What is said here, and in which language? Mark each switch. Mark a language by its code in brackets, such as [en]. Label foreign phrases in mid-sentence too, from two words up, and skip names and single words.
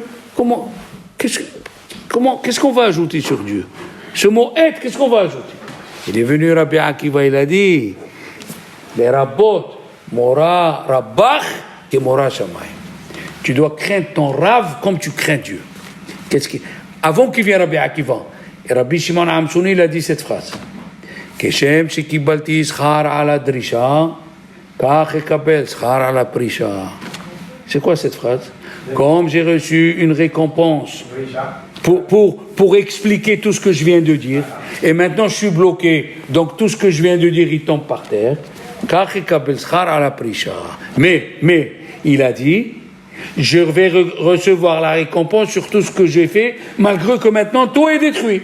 [fr] Qu'est-ce qu'on va ajouter sur Dieu? Ce mot « être », qu'est-ce qu'on va ajouter? Il est venu Rabbi Akiva, il a dit, les rabbot, Mora Rabbach et Mora Shammai. Tu dois craindre ton Rav comme tu crains Dieu. Avant qu'il vienne Rabbi Akiva, et Rabbi Shimon Amsouni, il a dit cette phrase. [he] כשם שקיבלתי שכר על הדרישה, כך אקבל שכר על הפרישה. [fr] C'est quoi cette phrase? Comme j'ai reçu une récompense pour expliquer tout ce que je viens de dire, et maintenant je suis bloqué, donc tout ce que je viens de dire, il tombe par terre. [he] כך אקבל שכר על הפרישה. [fr] Mais, il a dit, je vais recevoir la récompense sur tout ce que j'ai fait, malgré que maintenant tout est détruit.